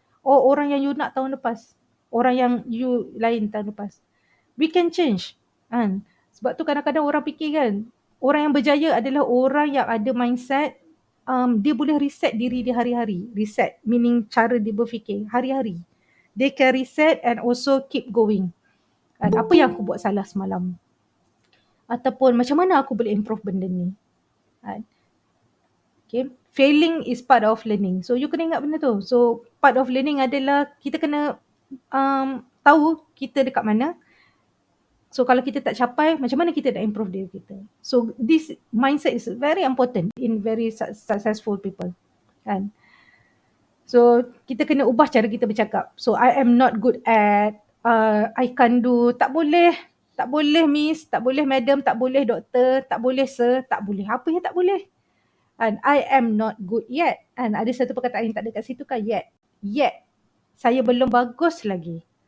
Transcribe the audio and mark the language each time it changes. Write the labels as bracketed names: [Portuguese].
[Malay] Or orang yang you nak tahun lepas. Orang yang you lain tahun lepas. We can change. Sebab tu kadang-kadang orang fikir kan, orang yang berjaya adalah orang yang ada mindset, dia boleh reset diri dia hari-hari. Reset meaning cara dia berfikir hari-hari. [English] They can reset and also keep going. [Malay] Apa yang aku buat salah semalam? Ataupun macam mana aku boleh improve benda ni? Okay. [English] Failing is part of learning. [Malay] So you kena ingat benda tu. So part of learning adalah kita kena tahu kita dekat mana. So kalau kita tak capai, macam mana kita nak improve diri kita. [English] So this mindset is very important in very successful people. [Malay] Kan? So kita kena ubah cara kita bercakap. So I am not good at, I can't do, tak boleh miss, tak boleh madam, tak boleh doktor, tak boleh sir, tak boleh. Apa yang tak boleh? And I am not good yet. And ada satu perkataan yang tak ada kat situ kan, yet. Saya belum bagus lagi.